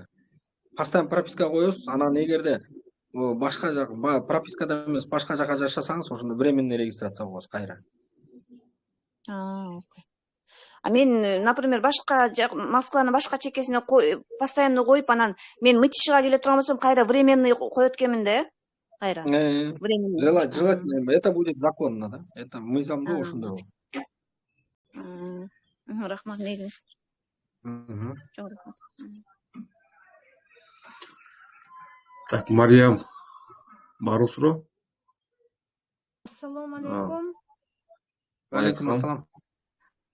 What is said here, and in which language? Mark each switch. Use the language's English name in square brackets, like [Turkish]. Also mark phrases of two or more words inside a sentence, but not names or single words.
[Kyrgyz] Постоянно пропискага коесуз, анан эгерде башка жак пропискада эмес башка жака жашасаңыз, ошондо [Russian] временный регистрация [Kyrgyz] коесуз кайра. А мен, например, башка Москванын башка чекесине постоянно коюп, анан мен Мытищега келе турган болсом, кайра временный коет экенмин да, кайра. [Russian] Желательно, это будет законно, да? [Kyrgyz] Это мыйзамдуу ошондой болот. Рахмат, мейли. Так, Мариям, барбы суроо? [Arabic] Ассаламу алейкум. Алейкум ассалам.